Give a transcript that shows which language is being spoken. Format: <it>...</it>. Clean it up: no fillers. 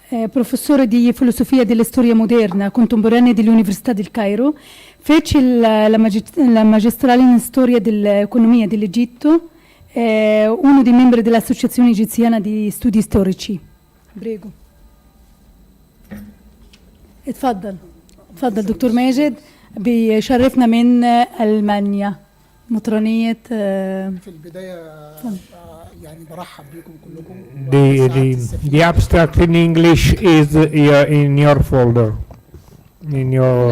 <it>Professore di filosofia della storia moderna contemporanea dell'Università del Cairo, fece la magistrale in storia dell'economia dell'Egitto, uno dei membri dell'Associazione Egiziana di Studi Storici. Prego.</it> <ar>اتفضل دكتور ماجد بيشرفنا من ألمانيا مطرانية. في البداية يعني برحب بكم كلكم.</ar> <en>The abstract in English is in your folder, in your</en>